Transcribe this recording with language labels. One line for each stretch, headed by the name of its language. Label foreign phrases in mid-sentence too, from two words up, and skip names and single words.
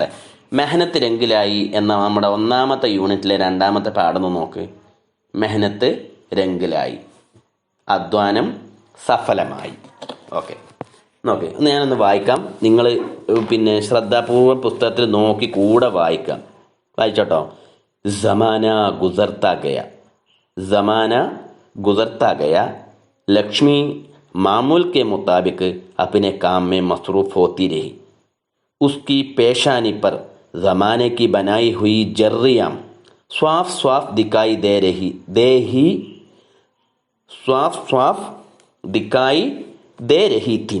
Urdu: محنت رنگ لائی
Malayalam: എന്ന നമ്മുടെ 1ാമത്തെ യൂണിറ്റിലെ 2ാമത്തെ പാഠം നോക്ക്.
Urdu: محنت رنگ لائی,
Malayalam: അധ്വാനം സഫലമായി. ഓക്കെ, നോക്ക്. ഞാനൊന്ന് വായിക്കാം. നിങ്ങൾ പിന്നെ ശ്രദ്ധാപൂർവ്വം പുസ്തകത്തിൽ നോക്കി കൂടെ വായിക്കാം. വായിച്ചോട്ടോ.
Urdu: زمانہ گزرتا گیا، لکشمی معمول کے مطابق اپنے کام میں مصروف ہوتی رہی. اس کی پیشانی پر زمانے کی بنائی ہوئی جرّیاں صاف صاف دکھائی دے رہی تھی.